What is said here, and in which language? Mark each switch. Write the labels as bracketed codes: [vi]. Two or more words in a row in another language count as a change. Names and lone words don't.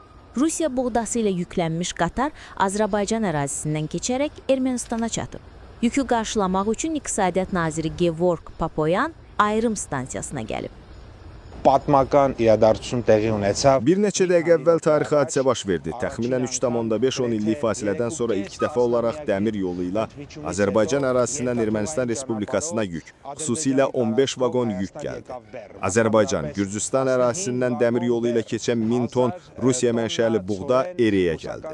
[az] Rusiya buğdası ilə yüklənmiş qatar Azərbaycan ərazisindən keçərək Ermənistana çatıb. Yükü qarşılamaq üçün İqtisadiyyat naziri Gevorg Papoyan ayrım stansiyasına gəlib. [hy] Պատմական իրադարձություն տեղի ունեցավ. [az] Bir neçə dəqiqə əvvəl tarixi hadisə baş verdi. Təxminən 3,5-10 illik fasilədən sonra ilk dəfə olaraq dəmir yolu ilə Azərbaycan ərazisindən Ermənistan Respublikasına yük, xüsusilə 15 vaqon yük gəldi. Azərbaycan, Gürcüstan ərazisindən dəmir yolu ilə keçən 1000 ton Rusiya mənşəli buğda Ereyə gəldi.